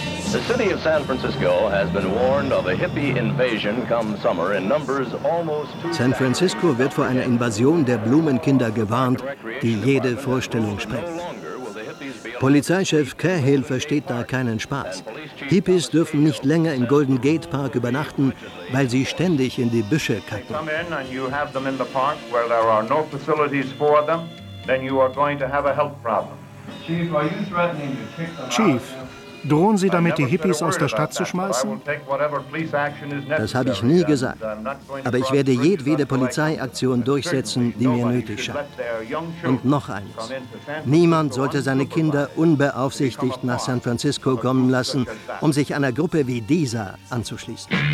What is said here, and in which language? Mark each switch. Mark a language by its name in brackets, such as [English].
[English] The city of San Francisco has been warned of a hippie invasion come summer in numbers almost two. [German] San Francisco wird vor einer Invasion der Blumenkinder gewarnt, die jede Vorstellung sprengt. Polizeichef Cahill versteht da keinen Spaß. Hippies dürfen nicht länger im Golden Gate Park übernachten, weil sie ständig in die Büsche kacken. [English] Come in and you have them in the park where there are no facilities for them, then you are going to have a health problem. Chief, are you threatening to kick them out? [German] Chief, drohen Sie damit, die Hippies aus der Stadt zu schmeißen? Das habe ich nie gesagt. Aber ich werde jedwede Polizeiaktion durchsetzen, die mir nötig scheint. Und noch eines. Niemand sollte seine Kinder unbeaufsichtigt nach San Francisco kommen lassen, um sich einer Gruppe wie dieser anzuschließen.